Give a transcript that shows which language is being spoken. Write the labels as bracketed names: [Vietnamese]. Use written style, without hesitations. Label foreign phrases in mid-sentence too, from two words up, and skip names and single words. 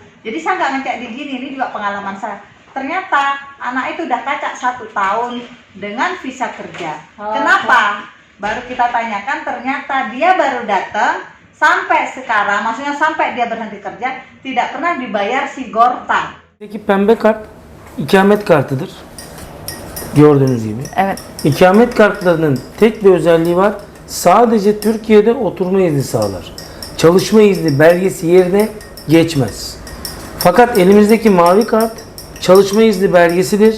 [Indonesian] Jadi saya nggak ngecek di gini, ini juga pengalaman saya. Ternyata anak itu udah kaca 1 tahun dengan visa kerja. Kenapa? Baru kita tanyakan, ternyata dia baru datang sampai sekarang, maksudnya sampai dia berhenti kerja tidak pernah dibayar si Gorta. [Turkish] Peki pembe kart ikamet kartıdır. Gördüğünüz gibi. Evet. İkamet kartlarının tek bir özelliği var. Sadece Türkiye'de oturma izni sağlar. Çalışma izni belgesi yerine geçmez. Fakat elimizdeki mavi kart çalışma izni belgesidir.